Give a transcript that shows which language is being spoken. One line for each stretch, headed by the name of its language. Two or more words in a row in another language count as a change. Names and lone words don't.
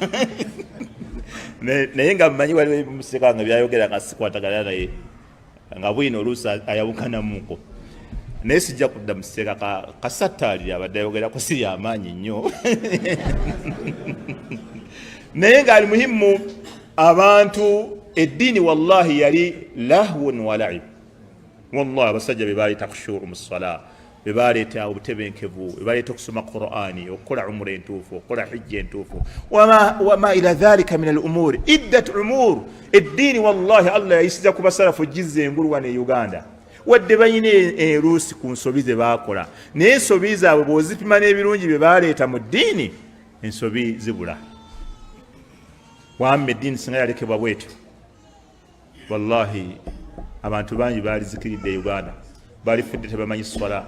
Ganda: naye nga mmanyi waliwo museeka wange byayogera nga sikwatagana naye nga bwino oluusi ayawukanamuko naye sijja kudda museeka kasattaalira abadde ayogerako siri amaanyi nnyo naye ng'ali muhimu abantu eddiini wallahi yali
Arabic: لهو ولعب.
Ganda: Wallahi abasajja be baleeta kushuru mu ssala, be baleeta obutebenkevu, be baleeta okusoma Qur'ani, okukola umura entuufu, okukola hijja entuufu,
Arabic: وما إلى ذلك من الأمور عدة أمور.
Ganda: Eddiini wallahi Allah yayisiza ku basalafu jizza engulu wano e Uganda wadde balina eruusi ku nsobi ze baakola, naye ensobi zaabwe bw'ozipima n'ebirungi bye baleeta mu ddiini ensobi zibula. Wamma eddiini singa yalekebwa bwetyo wallahi abantu bangi baalizikiridde Uganda, balifudde tebamanyi swala.